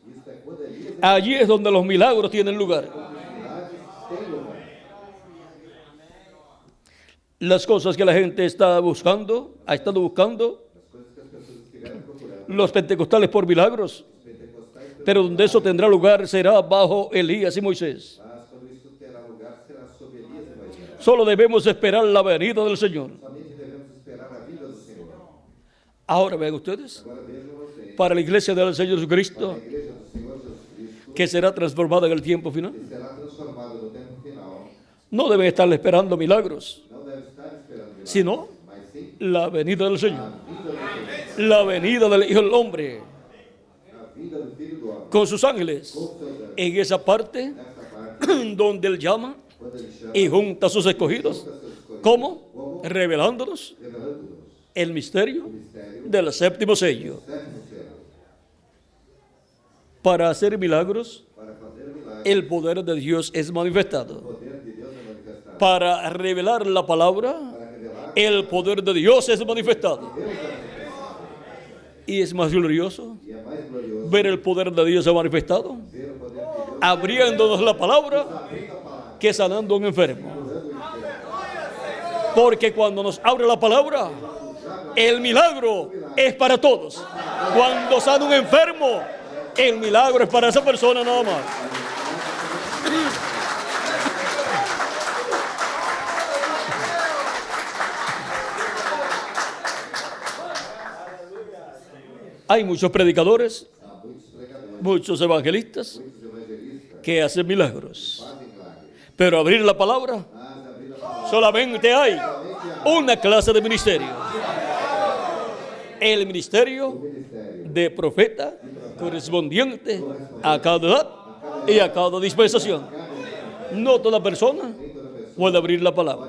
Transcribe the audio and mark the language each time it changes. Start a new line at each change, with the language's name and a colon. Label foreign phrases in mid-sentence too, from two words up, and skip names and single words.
Portuguese: Isto é quando Elias
Spanish: Allí es donde los milagros tienen lugar.
Portuguese: milagres têm lugar.
Spanish: Las cosas que la gente está buscando, ha estado buscando,
Portuguese: As coisas que as pessoas estiveram procurando.
Spanish: los pentecostales por milagros.
Portuguese: Os pentecostais,
Spanish: Pero donde eso tendrá lugar será bajo Elías y Moisés.
Portuguese: mas quando isso terá lugar, será sob Elias e Moisés.
Spanish: Solo debemos esperar la venida del Señor.
Portuguese: Somente devemos esperar a vida do Senhor.
Spanish: Ahora vean ustedes,
Portuguese: Agora vejam vocês.
Spanish: para la iglesia del Señor Jesucristo,
Portuguese: A igreja do Senhor Jesus Cristo,
Spanish: que será transformada en el tiempo final,
Portuguese: que será transformada no tempo final,
Spanish: no deben estar esperando milagros,
Portuguese: não deve estar esperando milagres,
Spanish: sino
Portuguese: mas sim
Spanish: la venida del
Portuguese: a
Spanish: Señor,
Portuguese: vida do Senhor,
Spanish: la venida del Hijo del Hombre,
Portuguese: a vida do Filho do Homem,
Spanish: con sus ángeles,
Portuguese: com seus anjos.
Spanish: en esa parte
Portuguese: Nessa parte,
Spanish: donde Él llama
Portuguese: quando ele chama,
Spanish: y junta a sus escogidos.
Portuguese: junta seus escolhidos,
Spanish: ¿Cómo?
Portuguese: como
Spanish: Revelándonos
Portuguese: revelando-nos
Spanish: el misterio
Portuguese: o mistério
Spanish: del séptimo sello.
Portuguese: do sétimo selo,
Spanish: Para hacer milagros,
Portuguese: para fazer milagres.
Spanish: el poder de Dios es
Portuguese: O
Spanish: manifestado.
Portuguese: poder de Deus é manifestado.
Spanish: Para revelar la palabra,
Portuguese: Para revelar,
Spanish: el poder de Dios es manifestado.
Portuguese: Deus é manifestado.
Spanish: Y es más glorioso
Portuguese: E é mais glorioso
Spanish: ver el poder de Dios manifestado,
Portuguese: ver o poder de Deus
Spanish: abriéndonos la palabra,
Portuguese: abrindo a palavra,
Spanish: que sanando a un enfermo.
Portuguese: curando o enfermo.
Spanish: Porque cuando nos abre la palabra, el milagro es para todos. Cuando sana un enfermo, el milagro es para esa persona nada más. Hay muchos predicadores,
Portuguese: Há muitos pregadores,
Spanish: muchos evangelistas
Portuguese: muitos evangelistas
Spanish: que hacen milagros.
Portuguese: fazem milagres.
Spanish: Pero abrir la palabra,
Portuguese: Mas abrir a palavra,
Spanish: solamente hay una clase de ministerio. El ministerio
Portuguese: ministério
Spanish: de profeta correspondiente a cada edad y a cada dispensación. No toda persona puede abrir la palabra.